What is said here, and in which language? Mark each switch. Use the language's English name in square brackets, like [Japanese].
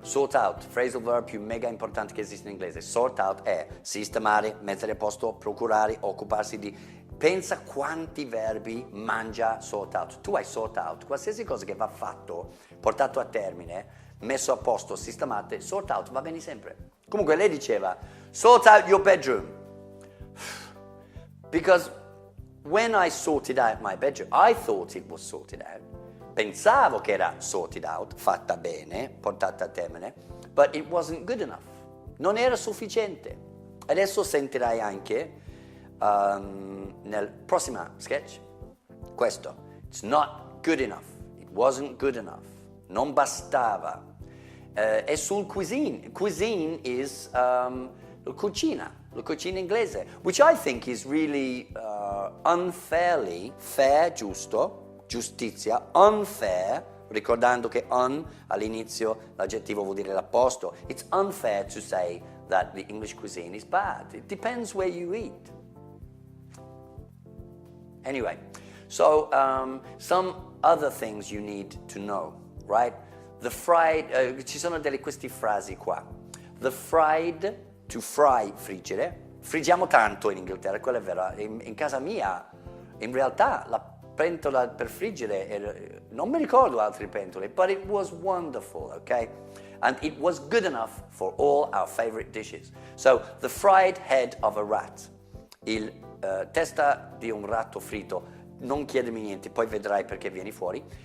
[Italian] Sort out, phrasal verb più mega importante che esiste in inglese. Sort out è sistemare, mettere a posto, procurare, occuparsi di. Pensa quanti verbi mangia sort out. Tu hai sort out, qualsiasi cosa che va fatto, portato a termine, messo a posto, sistemate, sort out, va bene sempre. Comunque lei diceva, [English] sort out your bedroom. Because when I sorted out my bedroom, I thought it was sorted out. [Italian] Pensavo che era sorted out, fatta bene, portata a termine, [English] but it wasn't good enough. [Italian] Non era sufficiente. Adesso sentirai anche nel prossimo sketch questo. [English] It's not good enough. It wasn't good enough. [Italian] Non bastava. È sul cuisine. [English] Cuisine is [Italian] la cucina inglese, [English] which I think is really unfairly, fair, [Italian] giusto, giustizia, [English] unfair, [Italian] ricordando che all'inizio l'aggettivo vuol dire l'opposto. [English] It's unfair to say that the English cuisine is bad. It depends where you eat. Anyway, so some other things you need to know, right? The fried, [Italian] ci sono queste frasi qua. [English] The fried, to fry, friggere. [Italian] Friggiamo tanto in Inghilterra, quello è vero. In casa mia, in realtà, la pentola per friggere, non mi ricordo altre pentole, [English] but it was wonderful, okay? And it was good enough for all our favorite dishes. So, the fried head of a rat, [Italian] il testa di un ratto fritto, non chiedermi niente, poi vedrai perché vieni fuori.